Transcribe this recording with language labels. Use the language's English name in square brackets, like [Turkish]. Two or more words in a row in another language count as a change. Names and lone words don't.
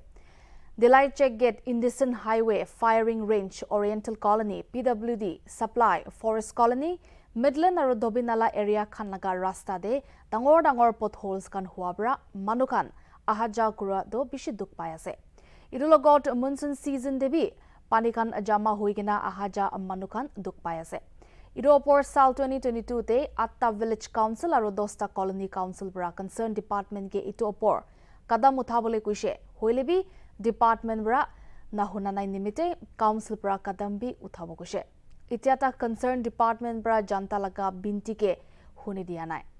[Naga Pidgin] Dilai Check Gate Indecent Highway Firing Range Oriental Colony PWD Supply Forest Colony Midland aro Dobinala area khan laga rasta de dangor potholes kan hua bra manukan ahaja kura do bishi duk pai ase. Irulogot [English] monsoon season [Naga Pidgin] debi Panikan jama huigina ahaja manukan duk pai ase. Iropor Sal 2022 te Atta Village Council aro Dosta Colony Council bra [English] concerned department [Naga Pidgin] ke ito opor kadam uthabole kuise hoilebi department bra nahuna nai nimite council bra kadam bi uthabo kuise. Itiata [English] concerned department [Naga Pidgin] bra janta laga binti ke huni dia nai.